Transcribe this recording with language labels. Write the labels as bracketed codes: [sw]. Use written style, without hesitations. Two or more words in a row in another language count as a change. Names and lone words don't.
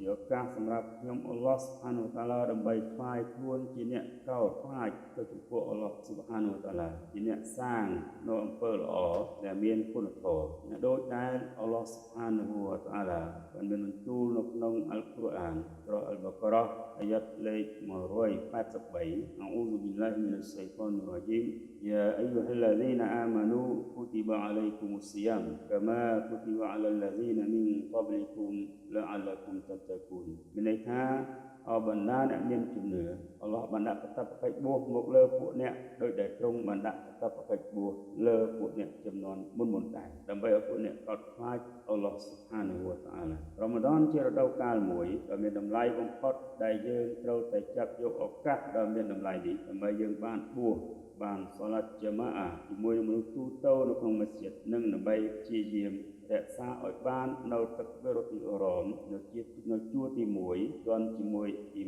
[km] ឱកាសសម្រាប់ខ្ញុំ [ar] الله سبحانه وتعالى [km] ដើម្បីថ្វាយខ្លួនជាអ្នកកោតខ្លាចទៅចំពោះ [ar] الله سبحانه وتعالى [km] ជាអ្នកសាងនៅអំពើល្អដែលមានគុណធម៌អ្នកដូចដែល [ar] الله سبحانه وتعالى [km] បានមានបន្ទូលនៅក្នុងអល់កុរអាន surah Al-Baqarah ayat លេខ183 [ar] أعوذ بالله من الشيطان الرجيم يا أيها الذين آمنوا كتب عليكم الصيام كما كتب على الذين من قبلكم لعلكم تتقون [km] មានន័យថាអរបណ្ដាអ្នកមានជំនឿអល់ឡោះបានដាក់កាតព្វកិច្ចបួសមកលើពួកអ្នកដោយដែលទ្រ ង់បានដាក់កាតព្វកិច្ចបួសលើពួកអ្នកចំនួនមុនដែរដើម្បីឲ្យពួកអ្នកកោតខ្លាច [ar] الله سبحانه وتعالى [km] រ៉ាម៉ាឌនជារដូវកាលមួយដែលមានតម្លៃបំផុតដែលយើងត្រូវតែចាប់យកឱកាសដ៏មានតម្លៃនេះដើម្បីយើងបានបួសបាន [ar] صلاة الجماعة [km] ជាមួយនឹងមនុស្សទូទៅនៅក្នុងមស្ជីដនិងដើម្បីព្យាយាមរក្សាឲ្យបាននៅទឹកបរិសុទ្ធអារម្មណ៍នៅជួរទី1ទាន់ជាមួយអ៊ី